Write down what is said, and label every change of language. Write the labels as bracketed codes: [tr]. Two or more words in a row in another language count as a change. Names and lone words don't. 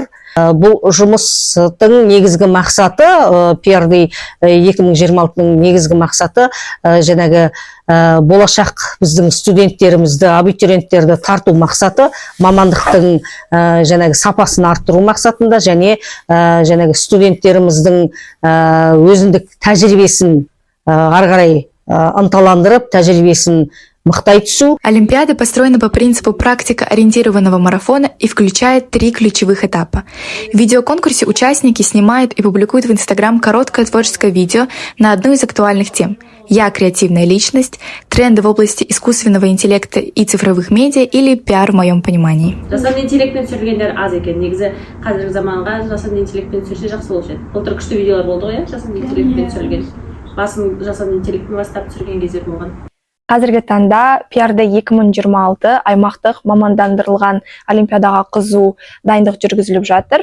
[kk] Бұл жұмыстың негізгі мақсаты, PRD 2026-ның негізгі мақсаты жаңағы болашақ біздің студенттерімізді, абитуриенттерді тарту мақсаты, мамандықтың жаңағы сапасын арттыру мақсатында және жаңағы студенттеріміздің өзіндік тәжірибесін ары қарай ынталандырып, тәжірибесін мақтай түсу. [ru] Олимпиада построена по принципу практика-ориентированного марафона и включает 3 ключевых этапа. В видеоконкурсе участники снимают и публикуют в Instagram короткое творческое видео на одну из актуальных тем. «Я креативная личность», тренды в области искусственного интеллекта и цифровых медиа или пиар в моем понимании. [kk] Жасанды интеллектпен түсіргендер аз екен. Негізі қазіргі заманға жасанды интеллектпен түсірсе жақсы болушы еді. Былтыр күшті видеолар болды ғой, жасанды интеллектпен түсірілген. Басын жасанды интеллектпен бастап түсірген кездер болған. Қазіргі таңда PRD 2026 аймақтық мамандандырылған олимпиадаға қызу дайындық жүргізіліп жатыр.